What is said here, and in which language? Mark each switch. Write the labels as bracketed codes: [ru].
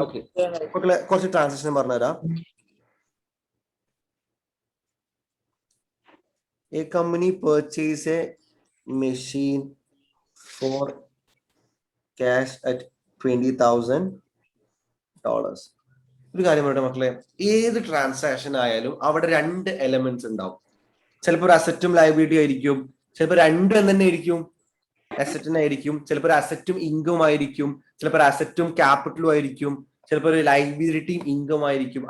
[ml] Okay മക്കളെ, കുറച്ച് transaction പറഞ്ഞുതരാം. [en] A company purchase a machine for cash at $20,000. [ml] ഒരു കാര്യം പറയട്ടെ മക്കളെ, ഏത് ട്രാൻസാക്ഷൻ ആയാലും അവിടെ 2 എലമെന്റ്സ് ഉണ്ടാവും. ചിലപ്പോൾ ഒരു അസറ്റും ലയബിലിറ്റി ആയിരിക്കും, ചിലപ്പോൾ രണ്ടും തന്നെ ആയിരിക്കും, അസറ്റിനായിരിക്കും, ചിലപ്പോൾ ഒരു അസറ്റും ഇൻകം ആയിരിക്കും, ചിലപ്പോൾ ഒരു അസറ്റും ക്യാപിറ്റലും ആയിരിക്കും, ചിലപ്പോൾ ഒരു ലയബിലിറ്റിയും ഇൻകം ആയിരിക്കും.